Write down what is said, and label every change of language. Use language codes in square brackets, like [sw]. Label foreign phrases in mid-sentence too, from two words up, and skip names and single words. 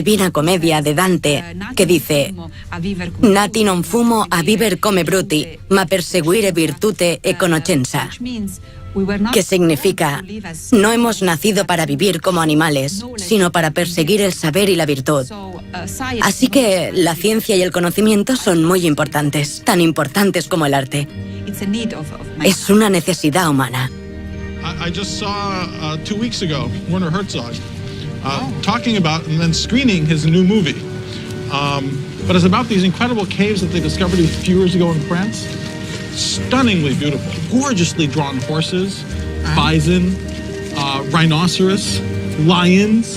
[es] Divina Comedia de Dante que dice: [it] Nati non fumo a viver come bruti, ma perseguire virtute e conoscenza. [es] que significa, no hemos nacido para vivir como animales, sino para perseguir el saber y la virtud. Así que la ciencia y el conocimiento son muy importantes, tan importantes como el arte. Es una necesidad humana. [en] I just saw 2 weeks ago Werner Herzog talking about and then screening his new movie. But it's about these incredible caves that they discovered a few years ago in France. Stunningly beautiful, gorgeously drawn horses, bison, rhinoceros, lions.